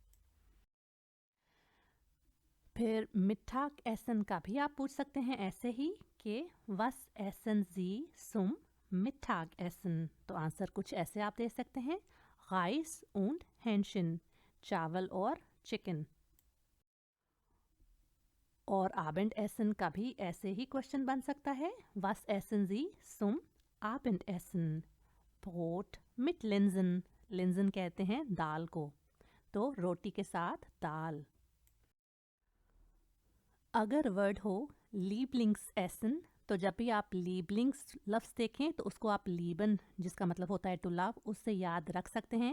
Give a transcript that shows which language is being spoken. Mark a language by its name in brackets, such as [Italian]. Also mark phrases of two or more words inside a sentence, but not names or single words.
[Hindi] फिर [German] Mittagessen [Hindi] का भी आप पूछ सकते हैं ऐसे ही कि [German] Was essen Sie zum Mittagessen. [Hindi] तो आंसर कुछ ऐसे आप दे सकते हैं, राइस [German] und Hähnchen, [Hindi] चावल और चिकन। और [German] Abendessen [Hindi] का भी ऐसे ही क्वेश्चन बन सकता है, [German] was essen Sie zum Abendessen? Brot mit Linsen, [Hindi] लिंजन कहते हैं दाल को, तो रोटी के साथ दाल। अगर वर्ड हो [German] Lieblingsessen [Hindi] तो जब भी आप लीबलिंग्स लफ्ज़ देखें तो उसको आप लीबन, जिसका मतलब होता है [English] to love, [Hindi] उससे याद रख सकते हैं।